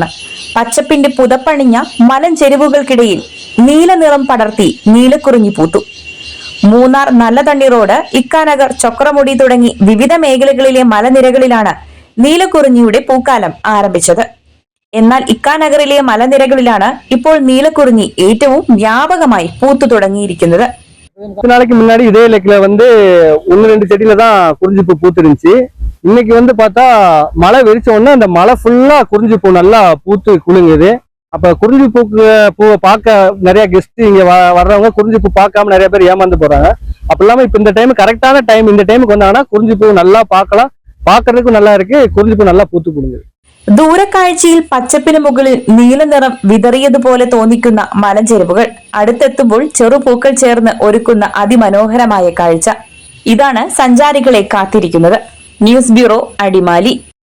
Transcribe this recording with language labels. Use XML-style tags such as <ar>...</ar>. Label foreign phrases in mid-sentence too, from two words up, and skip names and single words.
<ml>പച്ചപ്പിന്റെ പുതപ്പണിഞ്ഞ മലഞ്ചെരുവുകൾക്കിടയിൽ നീല നിറം പടർത്തി നീലക്കുറിഞ്ഞി പൂത്തു. മൂന്നാർ നല്ലതണ്ണി റോഡ്, ഇക്കാനഗർ, ചൊക്രമുടി തുടങ്ങി വിവിധ മേഖലകളിലെ മലനിരകളിലാണ് നീലക്കുറിഞ്ഞിയുടെ പൂക്കാലം ആരംഭിച്ചത്. എന്നാൽ ഇക്കാനഗറിലെ മലനിരകളിലാണ് ഇപ്പോൾ നീലക്കുറിഞ്ഞി ഏറ്റവും വ്യാപകമായി പൂത്തു തുടങ്ങിയിരിക്കുന്നത്.</ml> <ta>நாளைக்கு முன்னாடி இதே லேக்ல ஒன்னு ரெண்டு செடியில தான் குறிஞ்சி பூ பூத்து இருந்துச்சு. இன்னைக்கு பார்த்தா மழை வெறிச்ச உடனே அந்த மழை ஃபுல்லா குறிஞ்சி பூ நல்லா பூத்து குலுங்குது. அப்ப குறிஞ்சி பூவை பார்க்க நிறைய கெஸ்ட் இங்க வர்றவங்க குறிஞ்சி பூ பார்க்காம நிறைய பேர் ஏமாந்து போறாங்க. அப்ப இல்லாம இப்ப இந்த டைம் கரெக்டான டைம், இந்த டைமுக்கு வந்தாங்கன்னா குறிஞ்சி பூ நல்லா பார்க்கலாம், பார்க்கறதுக்கும் நல்லா இருக்கு, குறிஞ்சி பூ நல்லா பூத்து കുലുങ്ങുது.</ta> <ml>ദൂരക്കാഴ്ചയിൽ പച്ചപ്പിന് മുകളിൽ നീല നിറം വിതറിയതുപോലെ തോന്നിക്കുന്ന മലഞ്ചെരുവുകൾ അടുത്തെത്തുമ്പോൾ ചെറുപൂക്കൾ ചേർന്ന് ഒരുക്കുന്ന അതിമനോഹരമായ കാഴ്ച. ഇതാണ് സഞ്ചാരികളെ കാത്തിരിക്കുന്നത്.</ml> <en>news bureau,</en> <ml>അടിമാലി.</ml>